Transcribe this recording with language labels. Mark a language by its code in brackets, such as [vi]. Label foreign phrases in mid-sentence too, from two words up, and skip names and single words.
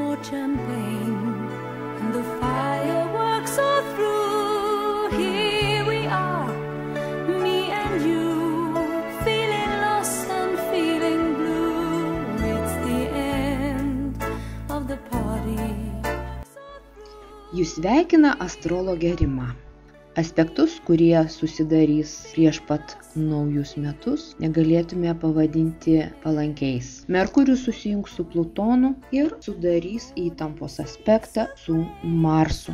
[en] champagne and the fireworks are through. Here we are, me and you, feeling lost and feeling blue. It's the end of the party. [lt] Jūs sveikina astrologė Rima. Aspektus, kurie susidarys prieš pat naujus metus, negalėtume pavadinti palankiais. Merkurijus susijungs su Plutonu ir sudarys įtampos aspektą su Marsu.